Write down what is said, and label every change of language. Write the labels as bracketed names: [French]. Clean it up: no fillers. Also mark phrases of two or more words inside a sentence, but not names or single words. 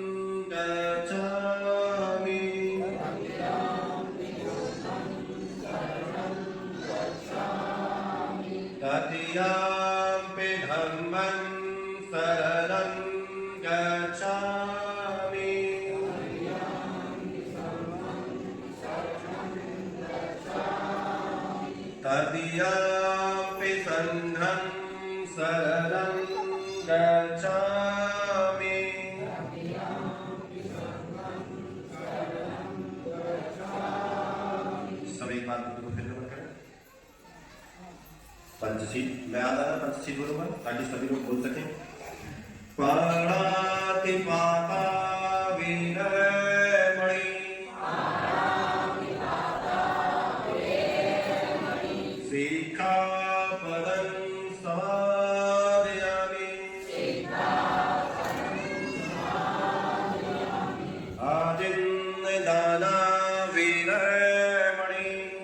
[Pali] गच्छामि तृतीयंपि धम्मं शरणं गच्छामि तृतीयंपि संघं शरणं गच्छामि। [Hindi] सब एक बार को फिर नमन करें। पंचशील मैं आता ना पंचशील बोलूंगा ताकि सभी लोग बोल सकें। [Pali] पाणातिपाता वीरमणि सिक्खापदं समादयामि आदिन्यदाना वीरमणि